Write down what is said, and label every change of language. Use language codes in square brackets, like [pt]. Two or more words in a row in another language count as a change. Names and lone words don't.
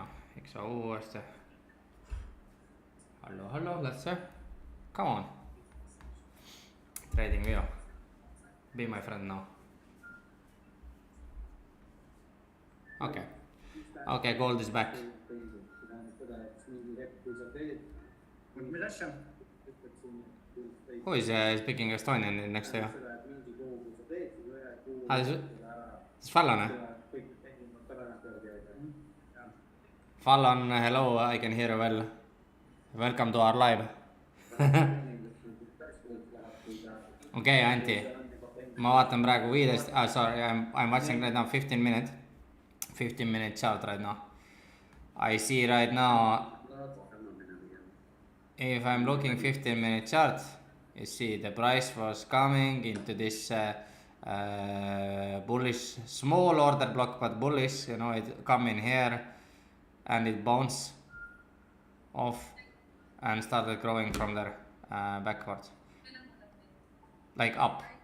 [en] XO uuesti. Hello, let's see. Come on. Trading view. Be my friend now. Okay, gold is back. [et] Mis asja? [en] Who is speaking Estonian next to you? This is Fallon, eh? Fallon, hello, I can hear you well. Welcome to our live. Okay, Antty. [et] Ma vaatan praegu 15, [en] sorry, I'm watching right now 15 minute chart right now. I see right now, if I'm looking 15-minute chart, you see the price was coming into this bullish, small order block, but bullish, you know, it come in here and it bounced off and started growing from there backwards, like up.